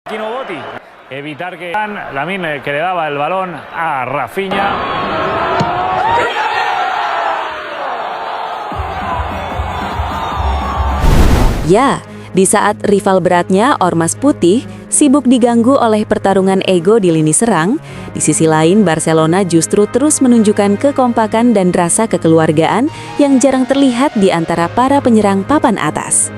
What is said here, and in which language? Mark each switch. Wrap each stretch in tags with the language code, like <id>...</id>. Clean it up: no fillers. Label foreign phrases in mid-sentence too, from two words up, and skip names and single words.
<es>Marquino Botti. Evitar que Lamine, que le daba el balón a Rafinha.</es> <id>Ya, di saat rival beratnya Ormas Putih sibuk diganggu oleh pertarungan ego di lini serang, di sisi lain Barcelona justru terus menunjukkan kekompakan dan rasa kekeluargaan yang jarang terlihat di antara para penyerang papan atas.</id>